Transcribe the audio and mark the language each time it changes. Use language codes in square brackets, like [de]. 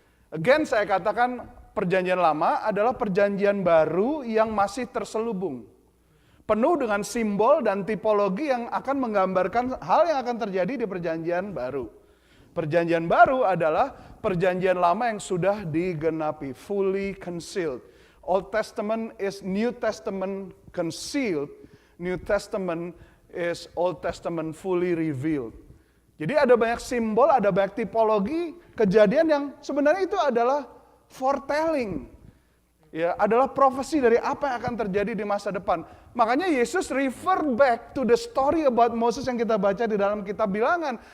[id] Again saya katakan perjanjian lama adalah perjanjian baru yang masih terselubung. Penuh dengan simbol dan tipologi yang akan menggambarkan hal yang akan terjadi di perjanjian baru. Perjanjian baru adalah perjanjian lama yang sudah digenapi, [en] fully concealed. Old Testament is New Testament concealed. New Testament is Old Testament fully revealed. [id] Jadi ada banyak simbol, ada banyak tipologi kejadian yang sebenarnya itu adalah foretelling. Ya, adalah profesi dari apa yang akan terjadi di masa depan. Makanya Yesus [en] refer back to the story about Moses [id] yang kita baca di dalam kitab Bilangan.